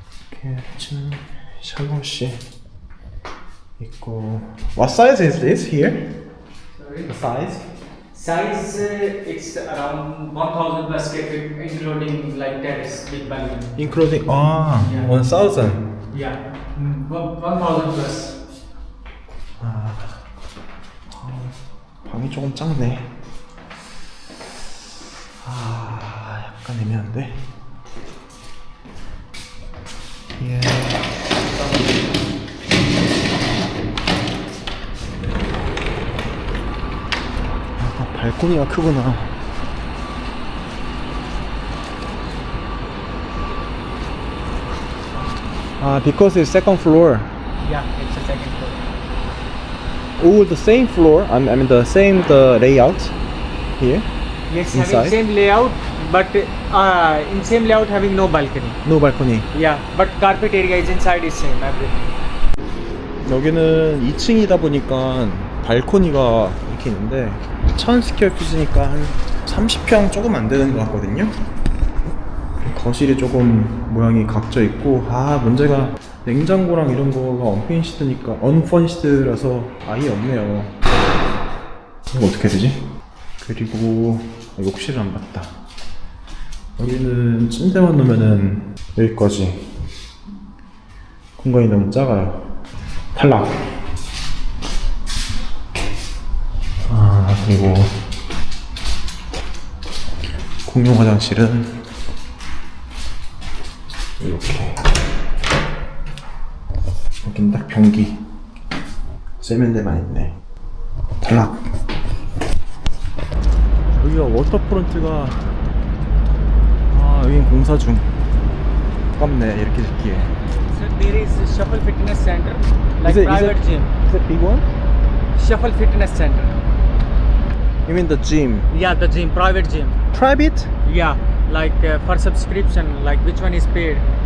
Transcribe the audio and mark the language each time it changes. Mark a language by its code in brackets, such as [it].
[ko] kitchen, 샤워실 있고. [en] What size is this here? Sorry. The size? Size it's around 1000 plus square feet, including like terrace, big balcony. Including Yeah. 1000. Yeah. 1000 plus. [ko] 방이 조금 작네. 약간 애매한데. 예. 발코니가 크구나. [en] Because it's second floor. Yeah, it's a second floor. All the same floor. I mean the same layout here. Yes, Inside? having same layout, but in same layout having no balcony. No balcony. Yeah, but carpet area is inside is same everything. [ko] 여기는 2층이다 보니까 발코니가 이렇게 있는데 1000 스퀘어 피트니까 한 30평 조금 안 되는 것 같거든요. 거실이 조금 모양이 각져 있고, 문제가 냉장고랑 이런 거가 언퍼니시드라서 아예 없네요. 이거 어떻게 해야 되지? 그리고 욕실을 안 봤다. 여기는 침대만 놓으면은 여기까지 공간이 너무 작아요. 탈락. 그리고 공용 화장실은 이렇게 여긴 딱 변기 세면대만 있네. 탈락. 여기가 워터프론트가 여긴 공사 중. 아깝네 이렇게 짓기에. [en] So there is a Shuffle Fitness Center, like private gym. Is it big one? Shuffle Fitness Center. You mean the gym? Yeah, the gym, private gym. Private? Yeah, like for subscription, like which one is paid.